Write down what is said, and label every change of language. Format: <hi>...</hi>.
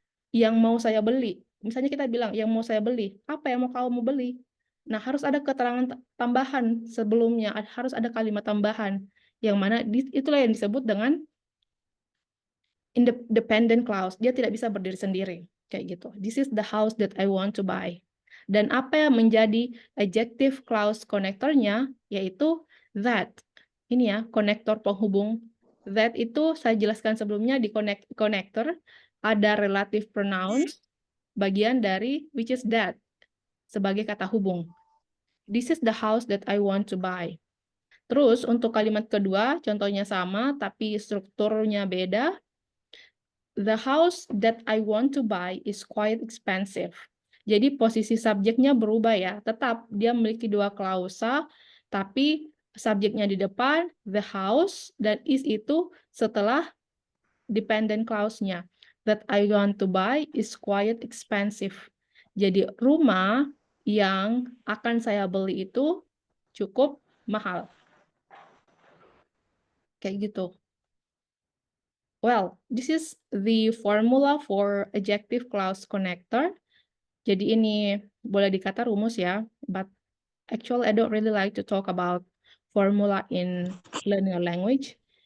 <id>Yang mau saya beli. Misalnya kita bilang, yang mau saya beli. Apa yang mau kamu beli? Nah, harus ada keterangan tambahan sebelumnya. Harus ada kalimat tambahan. Yang mana itulah yang disebut dengan independent clause. Dia tidak bisa berdiri sendiri. Kayak gitu.</id> <en>This is the house that I want to buy.</en> <id>Dan apa yang menjadi adjective clause connectornya, yaitu that. Ini ya, konektor penghubung. That itu saya jelaskan sebelumnya di connector. Ada relative pronouns, bagian dari which is that, sebagai kata hubung.</id> <en>This is the house that I want to buy.</en> <id>Terus untuk kalimat kedua, contohnya sama, tapi strukturnya beda.</id> <en>The house that I want to buy is quite expensive.</en> <id>Jadi posisi subjeknya berubah ya, tetap dia memiliki dua klausa, tapi subjeknya di depan, the house, dan is itu setelah dependent clause-nya.</id> <en>That I want to buy is quite expensive.</en> <id>Jadi rumah yang akan saya beli itu cukup mahal. Kayak gitu.</id> <en>Well, this is the formula for adjective clause connector.</en> <id>Jadi ini boleh dikata rumus ya,</id> <en>but actually I don't really like to talk about formula in learning a language.</en>